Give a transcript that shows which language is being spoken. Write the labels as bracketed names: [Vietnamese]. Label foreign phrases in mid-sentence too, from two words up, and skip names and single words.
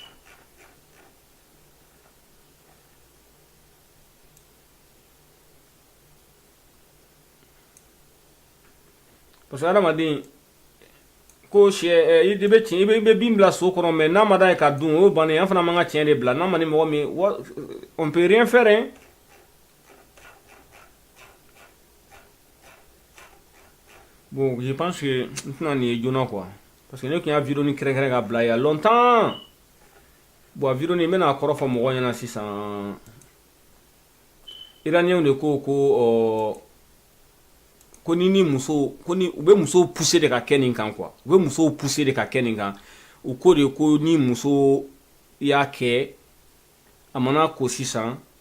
[French] Parce que [Bambara] adamaden ko sɛ i bɛ tiɲɛ i bɛ bin bila so kɔnɔ mais n'a ma da ye ka dun o bannen an fana man ka tiɲɛ de bila n'a ma ni mɔgɔ min [French] on peut rien faire hein. Bon je pense que [Bambara] n tɛna nin ye joona [French] quoi parce que [Bambara] ne tun y'a vidéo ni kɛrɛnkɛrɛn ka bila [French] il y a longtemps. Bon vidéo [Bambara] ni n bɛna kɔrɔ fɔ mɔgɔw ɲɛna sisan iraniyɛnw de ko ni muso ko ni u bɛ musow pousser de ka kɛ nin kan quoi, u bɛ musow pousser de ka kɛ nin kan u ko de ko ni muso y'a kɛ a mana ko sisan